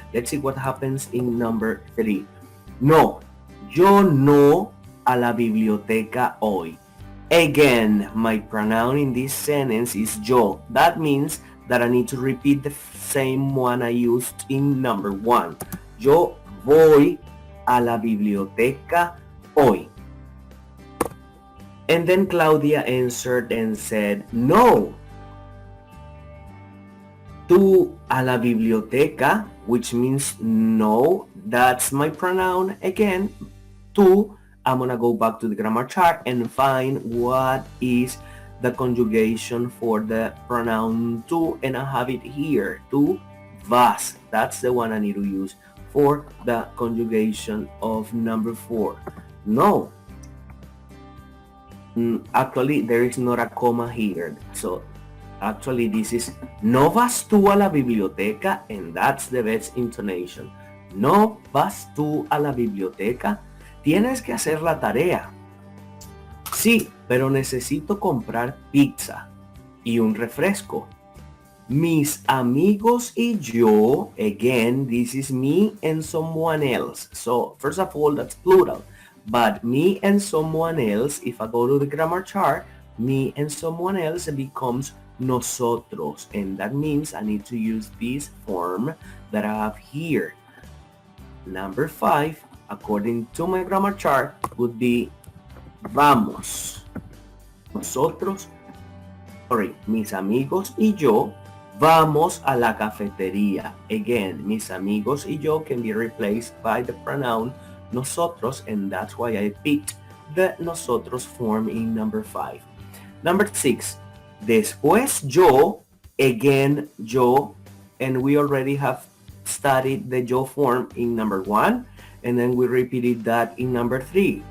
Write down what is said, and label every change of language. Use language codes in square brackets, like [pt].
[en] Let's see what happens in number 3. [es] No, yo no a la biblioteca hoy. [en] Again, my pronoun in this sentence is yo. That means that I need to repeat the same one I used in number 1. [es] Yo voy a la biblioteca hoy. [en] And then Claudia answered and said, no. [es] Tú a la biblioteca, [en] which means no. That's my pronoun again. Tú. I'm gonna go back to the grammar chart and find what is the conjugation for the pronoun tú, and I have it here. [es] Tú vas. [en] That's the one I need to use for the conjugation of number 4. No. Actually, there is not a comma here. So actually this is [es] no vas tú a la biblioteca, [en] and that's the best intonation. [es] No vas tú a la biblioteca. Tienes que hacer la tarea. Sí, pero necesito comprar pizza y un refresco. Mis amigos y yo, [en] again, this is me and someone else. So, first of all, that's plural. But me and someone else, if I go to the grammar chart, me and someone else becomes nosotros. And that means I need to use this form that I have here. Number 5, according to my grammar chart, would be vamos. [es] Nosotros, mis amigos y yo vamos a la cafetería. [en] Again, [es] mis amigos y yo [en] can be replaced by the pronoun nosotros, and that's why I picked the nosotros form in number 5. Number 6, [es] después yo, [en] again yo, and we already have studied the yo form in number 1, and then we repeated that in number 3.